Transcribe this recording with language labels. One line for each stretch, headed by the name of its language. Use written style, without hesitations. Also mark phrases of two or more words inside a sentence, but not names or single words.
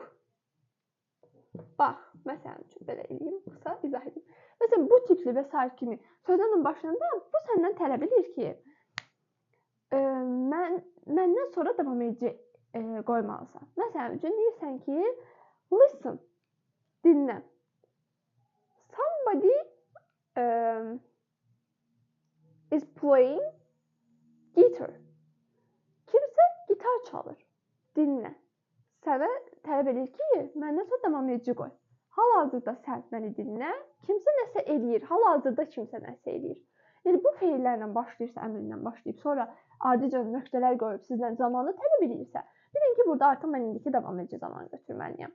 Azerbaijani: Bax, məsələn üçün belə eləyim, qısa izah edeyim. Məsələn, bu tipli və s. kimi sözlərin başında bu səndən tələb edir ki, məndən sonra davam edici qoymalısan. Məsələn üçün deyirsən ki,
English: listen.
Azerbaijani: Dinlə.
English: Somebody is playing guitar.
Azerbaijani: Kimsə gitar çalır. Dinlə. Sənə tələb edir ki, məndən sonra davam edici qoy. Hal-hazırda sən məni dinlə, kimsə nəsə eləyir. Hal-hazırda kimsə nəsə eləyir. Yəni, bu feillərlə başlayırsa, əmrlə başlayıb, sonra ardıca nöqtələr qoyub sizdən zamanı tələb edirsə, bilin ki, burada artıq mən indiki davam edici zamanı götürməliyəm.